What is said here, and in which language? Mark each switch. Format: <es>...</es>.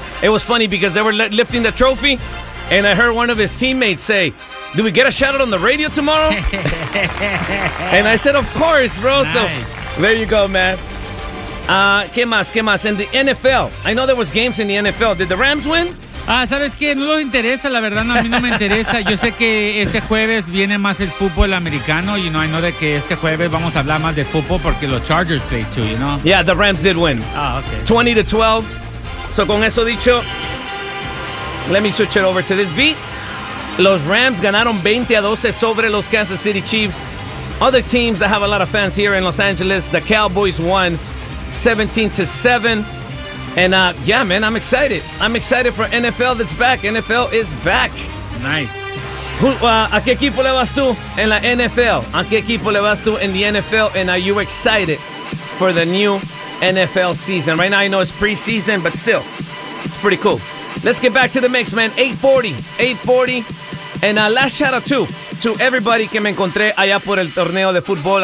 <en>It was funny because they were lifting the trophy, and I heard one of his teammates say, "Do we get a shout-out on the radio tomorrow?" And I said, "Of course, bro." Nice. So there you go, man.</en> <es>¿Qué más?</es> <en>In the NFL. I know there was games in the NFL. Did the Rams win?</en> <es>¿Sabes qué? No lo interesa, la verdad, no, a mí no me interesa. Yo sé que este jueves viene más el fútbol americano,</es> <en>you know, I know</en> <es>de que este jueves vamos a hablar más de fútbol porque los Chargers</es> <en>play too, you know. Yeah, the Rams did win. Ah, okay. 20-12. So</en> <es>con eso dicho,</es> <en>let me switch it over to this beat.</en> <es>Los Rams ganaron 20-12 sobre los Kansas City Chiefs.</es> <en>Other teams that have a lot of fans here in Los Angeles, the Cowboys won 17-7. And yeah, man, I'm excited. I'm excited for NFL that's back. NFL is back. Nice.</en> <es>¿A qué equipo le vas tú en la NFL? ¿A qué equipo le vas tú en the NFL?</es> <en>And are you excited for the new NFL season? Right now, I know it's preseason, but still, it's pretty cool. Let's get back to the mix, man. 8:40. And last shout out to everybody</en> <es>que me encontré allá por el torneo de fútbol.</es>